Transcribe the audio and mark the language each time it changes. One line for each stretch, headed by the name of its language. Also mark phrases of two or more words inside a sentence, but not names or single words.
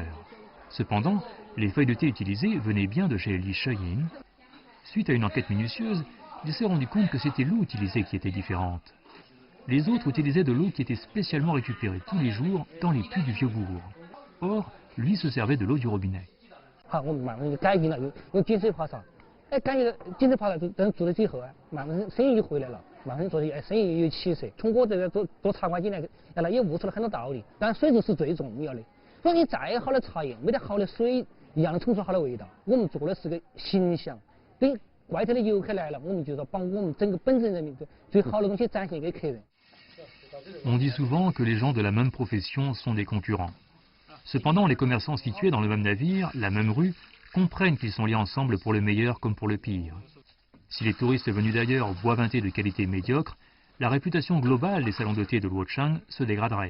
French: Cependant, les feuilles de thé utilisées venaient bien de chez Li Sheyin. Suite à une enquête minutieuse, il s'est rendu compte que c'était l'eau utilisée qui était différente. Les autres utilisaient de l'eau qui était spécialement récupérée tous les jours dans les puits du Vieux-Bourg. Or, lui se servait de l'eau du robinet.
Chinese: 哎，感觉经济爬了，等做了之后啊，慢慢生意就回来了，慢慢做的生意也有起色。从我这个做茶馆进来，原来也悟出了很多道理。但水质是最重要的。说你再好的茶叶，没得好的水，一样能冲出好的味道。我们做的是个形象，等外头的游客来了，我们就要把我们整个本镇人民最好的东西展现给客人。
French: On dit souvent que les gens de la même profession sont des concurrents. Cependant, les commerçants situés dans le même navire, la même rue, comprennent qu'ils sont liés ensemble pour le meilleur comme pour le pire. Si les touristes venus d'ailleurs boivent un thé de qualité médiocre, la réputation globale des salons de thé de Luochang se dégraderait.